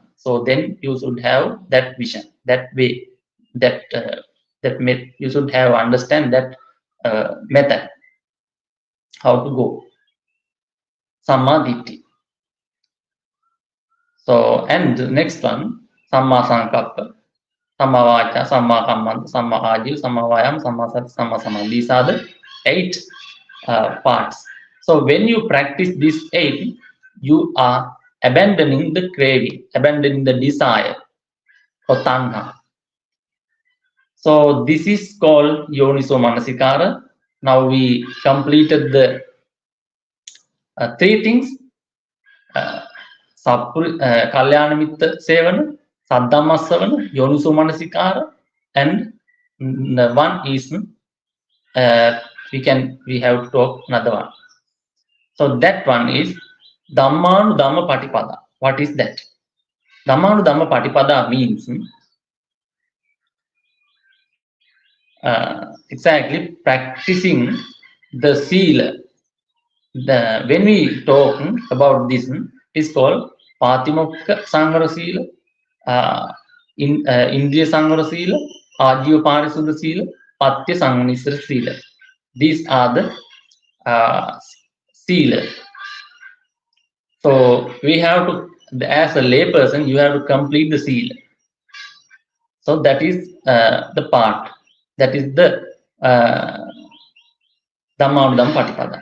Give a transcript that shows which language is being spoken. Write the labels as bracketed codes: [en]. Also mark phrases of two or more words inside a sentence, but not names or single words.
[en] So then you should have that vision, that way, that you should have understand that method, how to go. Sammaditi. So, and the next one, [pi] samma sankappa, samma vaca, samma kammanta, samma ajiva, samma vayam, samma sati, samma samadhi. [en] These are the 8 parts. So when you practice these 8, you are abandoning the craving, abandoning the desire or tanha. So this is called yonisomanasikāro. Now we completed the 3 things. [pi] Kalyānamitta sevana, saddhammassavanaṃ, yonisomanasikāro, [en] and the one is we have to talk another one. So that one is dhammānudhammappaṭipatti. What is that? Dhammānudhammappaṭipatti means exactly practicing the sila. When we talk about this, is called [pi] Patimokka Sanghara Sila, Indriya Sanghara Sila, Ajiva Parisuddha Sila, Patya Sanganisara Sila. [en] These are the sila. So we have to, as a lay person, you have to complete the sila. So that is the part. That is the dhammānudhammappaṭipatti.